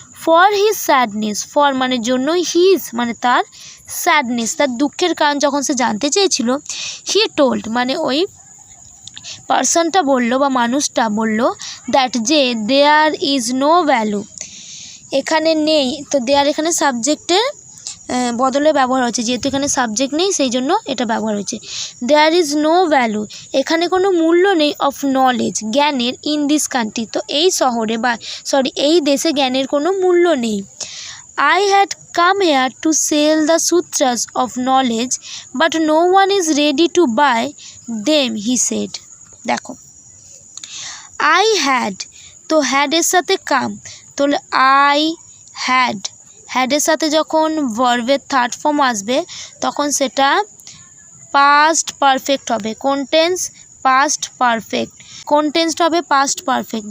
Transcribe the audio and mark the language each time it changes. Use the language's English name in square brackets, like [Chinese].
[Bangla] For his sadness, for মানে জন্য, his মানে তার, স্যাডনেস তার দুঃখের কারণ যখন সে জানতে চেয়েছিল, হি টোল্ড মানে ওই পার্সনটা বললো বা মানুষটা বললো দ্যাট যে [English] there is no value, [Bangla] এখানে নেই, তো দেয়ার এখানে সাবজেক্টের বদলে ব্যবহার হচ্ছে, যেহেতু এখানে সাবজেক্ট নেই সেই জন্য এটা ব্যবহার হচ্ছে। [English] there is no value [Bangla] এখানে কোনো মূল্য নেই, অফ নলেজ জ্ঞানের, [English] in this country [Bangla] তো এই শহরে বা এই দেশে জ্ঞানের কোনো মূল্য নেই। [English] I had come here to sell the sutras of knowledge, but no one is ready to buy them, he said. [Bangla] দেখো [English] I had, [Bangla] তো had এর সাথে come, তো I had এর সাথে যখন ভার্বের থার্ড ফর্ম আসবে তখন সেটা পাস্ট পারফেক্ট হবে। কোন টেন্স? Past perfect. কোন টেন্সটা হবে? Past perfect.